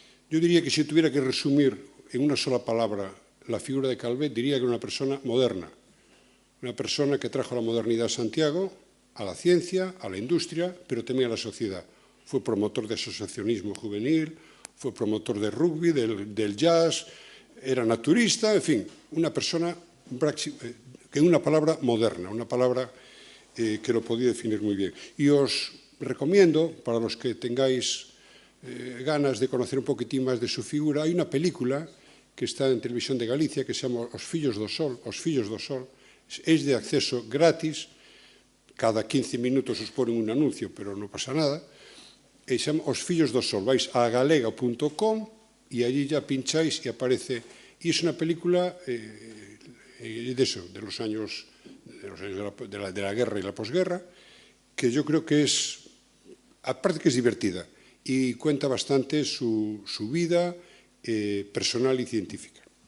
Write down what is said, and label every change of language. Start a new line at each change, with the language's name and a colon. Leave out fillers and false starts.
Spanish: Yo diría que si tuviera que resumir en una sola palabra la figura de Calvet, diría que era una persona moderna, una persona que trajo la modernidad a Santiago, a la ciencia, a la industria, pero también a la sociedad. Fue promotor de asociacionismo juvenil, fue promotor de rugby, del jazz, era naturista, en fin, una persona que una palabra moderna, una palabra que lo podía definir muy bien. Y os recomiendo, para los que tengáis ganas de conocer un poquitín máis de su figura,
Galician: hai unha película que está en Televisión de Galicia que se chama Os Fillos do Sol, é de acceso gratis, cada 15 minutos os ponen un anuncio, pero non pasa nada, e se chama Os Fillos do Sol. Vais a galega.com e allí ya pincháis e aparece, e é unha película
Spanish: de los años de la guerra y la posguerra, que yo creo que es, aparte que es divertida, y cuenta bastante su vida personal y científica.